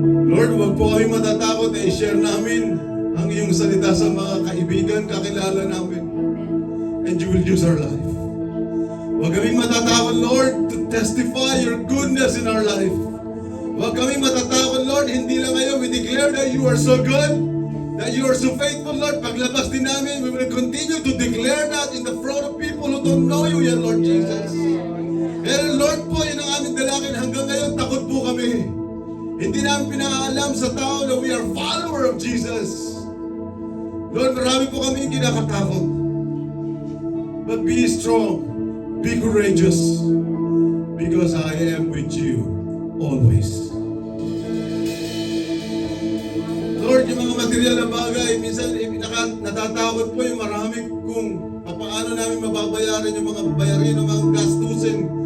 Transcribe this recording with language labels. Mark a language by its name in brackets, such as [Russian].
[Filipino] Lord, huwag po kami matatakot na i-share namin ang iyong salita sa mga kaibigan, kakilala namin. [English] And you will use our life. [Filipino] Huwag kaming matatakot, [English] Lord, to testify your goodness in our life. [Filipino] Huwag kaming matatakot, Lord, hindi lang ngayon, [English] we declare that you are so good, that you are so faithful, Lord. [Filipino] Paglabas din namin, [English] we will continue to declare that in the front of people who don't know you yet, Lord Jesus. And Lord po, [Filipino] yun ang aming dalangin hanggang ngayon, takot po kami. Hindi namin pinaalam sa tao na [English] we are follower of Jesus. [Filipino] Lord, marami po kami kinakatakot. [English] But be strong, be courageous, because I am with you always. [Filipino] Lord, yung mga material na bagay, minsan natatakot po yung marami kung paano namin mababayaran yung mga bayarin ng mga gastusin.